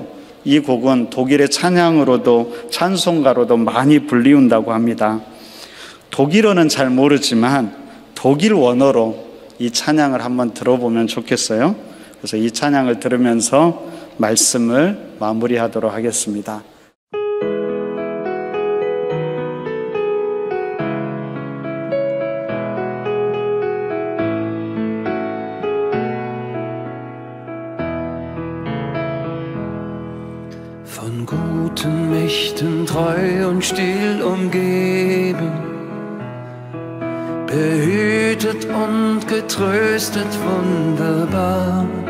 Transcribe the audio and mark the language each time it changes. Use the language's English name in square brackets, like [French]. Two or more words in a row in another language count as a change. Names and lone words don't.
[Korean] 이 곡은 독일의 찬양으로도 찬송가로도 많이 불리운다고 합니다. 독일어는 잘 모르지만 독일 원어로 이 찬양을 한번 들어보면 좋겠어요. 그래서 이 찬양을 들으면서 말씀을 마무리하도록 하겠습니다. [German] Von guten Mächten treu und still umgeben, behütet und getröstet wunderbar.